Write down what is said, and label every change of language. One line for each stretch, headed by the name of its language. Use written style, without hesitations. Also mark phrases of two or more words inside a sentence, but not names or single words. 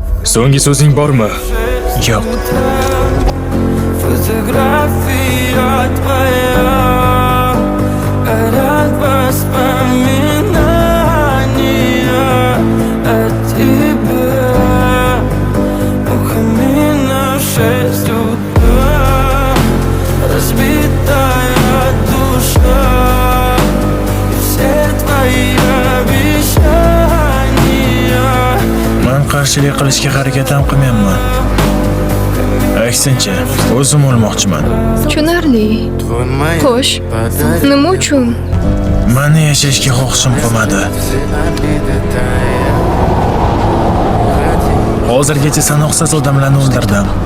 Uzbek: So'nggi so'zing bormi? Yo'q.
Russian: Фотография твоя, горят воспоминания о тебе. У камина в 6 утра, разбитая душа, и все твои обещания.
Uzbek: Men qarshilik qilishga harakat ham qilmayapman. Aksincha, o'zim o'lmoqchiman. Tushunarli. Xo'sh, nima uchun? Meni yashashga xohishim qolmadi. Hozirgacha sanoqsiz odamlarni o'ldirdim.